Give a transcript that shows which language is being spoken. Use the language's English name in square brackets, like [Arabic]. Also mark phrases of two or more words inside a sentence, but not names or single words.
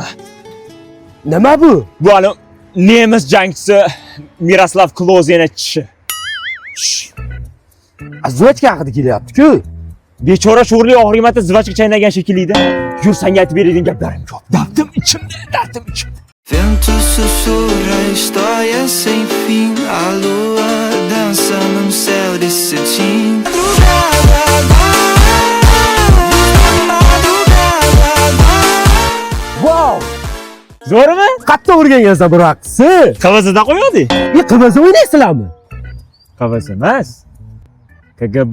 [Uzbek] Nima bu? Bu hali nemis jangchisi Miroslav Klozenetchi. Zvachka haqida kelyapti-ku. Bechora sho'rli og'rimatda zvachka chaynagan shekilli-da. Yur, senga aytib beradigan gaplarim ko'p. Dardim ichimda. [Portuguese] Vento sussurra a história sem fim. A lua dança num céu de cetim. [Uzbek] Wow! Zo'rmi? Qattiq o'rgangansan bu raqsni. Qavazida qo'yadi. Qavazda o'ynaysizlarmi? Qavaz emas. KGB.